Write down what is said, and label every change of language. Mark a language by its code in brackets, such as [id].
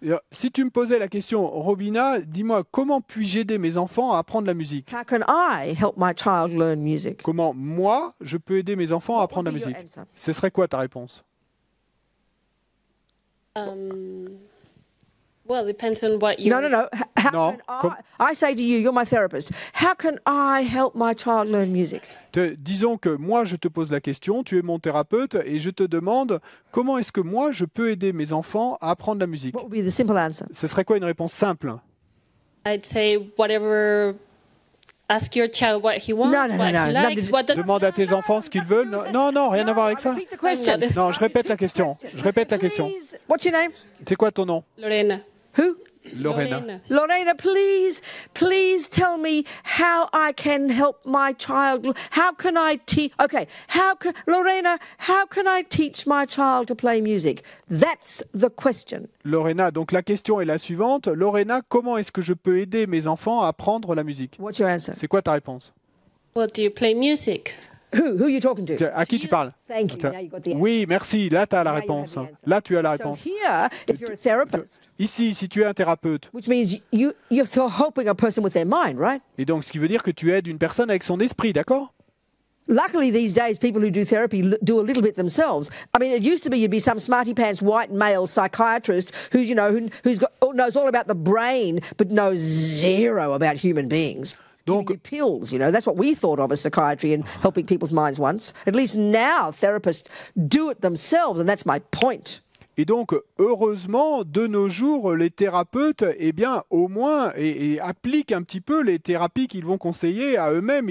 [fr] Si tu me posais la question, Robina, dis-moi, comment puis-je aider mes enfants à apprendre la musique? [en] How can I help my child learn music? [fr] Comment, moi, je peux aider mes enfants à apprendre la [en] What would be [fr] musique? [en] your answer? [fr] Ce serait quoi ta réponse? [en] Well, it depends on what you. No. How No, can I say to you, you're my therapist. How can I help my child learn music? [fr] Disons que moi, je te pose la question, tu es mon thérapeute, et je te demande comment est-ce que moi, je peux aider mes enfants à apprendre la musique? [en] What would be the simple answer? [fr] Ce serait quoi une réponse simple? [en] I'd say whatever. Ask your child what he wants, No, what he likes, what does. [fr] Demande à tes enfants ce qu'ils veulent. Non, rien à voir avec ça. [en] Repeat the question. [fr] Non, je répète la question. Je répète la question. [en] Please, what's your name? [fr] C'est quoi ton nom? Lorena. [en] Who? Lorena. Lorena, please tell me how I can help my child. How can I teach? Okay, Lorena, how can I teach my child to play music? That's the question. [fr] Lorena, donc la question est la suivante. Lorena, comment est-ce que je peux aider mes enfants à apprendre la musique? [en] What's your answer? [fr] C'est quoi ta réponse? [en] Well, do you play music? Who are you talking to? [fr] À qui tu parles? [en] Thank you. Now you got the answer. [fr] Oui, merci. Là, tu as la [en] Now you have [fr] réponse. [en] the answer. [fr] Là, tu as la [en] So [fr] réponse. [en] here, if you're a therapist, [fr] Ici, si tu es un thérapeute, [en] which means you're still helping a person with their mind, right? [fr] et donc ce qui veut dire que tu aides une personne avec son esprit, d'accord? [en] Luckily, these days, people who do therapy do a little bit themselves. I mean, it used to be you'd be some smarty pants white male psychiatrist who's knows all about the brain but knows zero about human beings. [fr] Donc- [en] Giving you pills, that's what we thought of as psychiatry and helping people's minds once. At least now, therapists do it themselves, and that's my point. [fr] Et donc, heureusement, de nos jours, les thérapeutes, eh bien, au moins, et appliquent un petit peu les thérapies qu'ils vont conseiller à eux-mêmes.